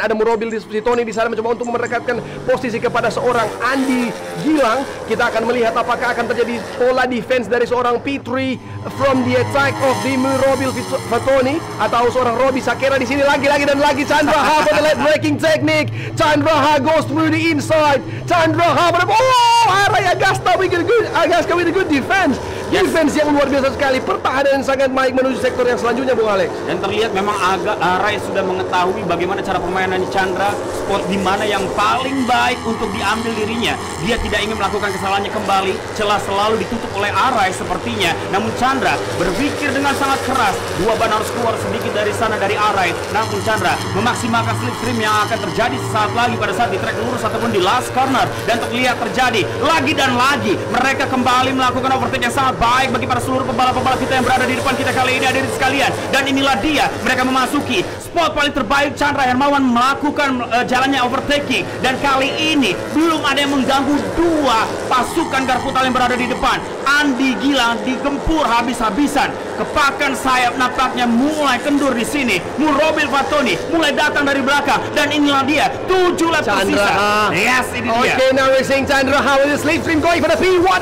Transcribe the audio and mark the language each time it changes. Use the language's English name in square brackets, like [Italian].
[Indonesian] Ada Murobil di posisi Tony di sana, mencoba untuk mendekatkan posisi kepada seorang Andi Gilang. Kita akan melihat apakah akan terjadi pola defense dari seorang P3 from the attack of the Murobil Fatoni atau seorang Robi Sakera di sini lagi dan lagi. [English] Chandra Ha for the late breaking technique. Chandra Ha goes through the inside. Chandra Ha, Aray Agasta with a good defense. [Indonesian] Defense yang luar biasa sekali, pertahanan yang sangat baik menuju sektor yang selanjutnya, Bung Alex. Dan terlihat memang Aray sudah mengetahui bagaimana cara permainan Chandra, spot di mana yang paling baik untuk diambil dirinya. Dia tidak ingin melakukan kesalahannya kembali, celah selalu ditutup oleh Aray sepertinya. Namun Chandra berpikir dengan sangat keras, dua ban harus keluar sedikit dari sana dari Aray. Namun Chandra memaksimalkan slipstream yang akan terjadi sesaat lagi pada saat di track lurus ataupun di last corner. Dan terlihat terjadi lagi dan lagi, mereka kembali melakukan overtake yang sangat baik bagi para seluruh pembalap-pembalap kita yang berada di depan kita kali ini, hadirin sekalian. Dan inilah dia, mereka memasuki spot paling terbaik. Chandra Hermawan melakukan jalannya overtaking, dan kali ini belum ada yang mengganggu dua pasukan Garputal yang berada di depan. Andi Gilang digempur habis-habisan, kepakan sayap nampaknya mulai kendur di sini. Murobil Fatoni mulai datang dari belakang, dan inilah dia 7 lap tersisa. Yes, ini dia. [English] Okay, now we're seeing Chandra Ha with the slipstream going for the P1.